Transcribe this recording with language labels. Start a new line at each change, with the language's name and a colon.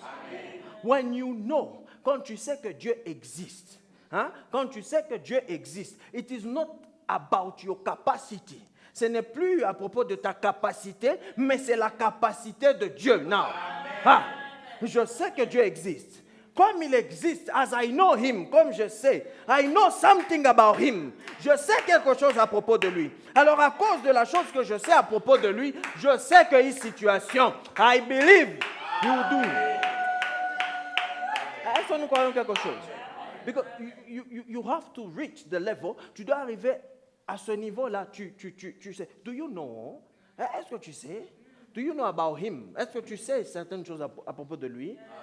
French: Amen.
English: When you know,
French: quand tu sais que Dieu existe, quand tu sais que Dieu existe,
English: it is not about your capacity.
French: Ce n'est plus à propos de ta capacité, mais c'est la capacité de Dieu. Now, je sais que Dieu existe. Comme il existe,
English: as I know him,
French: comme je sais,
English: I know something about him.
French: Je sais quelque chose à propos de lui. Alors à cause de la chose que je sais à propos de lui, je sais qu'il y a une situation.
English: I believe you do.
French: Est-ce que nous croyons quelque chose?
English: Because you have to reach the level.
French: Tu dois arriver à ce niveau-là. Tu sais.
English: Do you know?
French: Est-ce que tu sais?
English: Do you know about him?
French: Est-ce que tu sais certaines choses à propos de lui?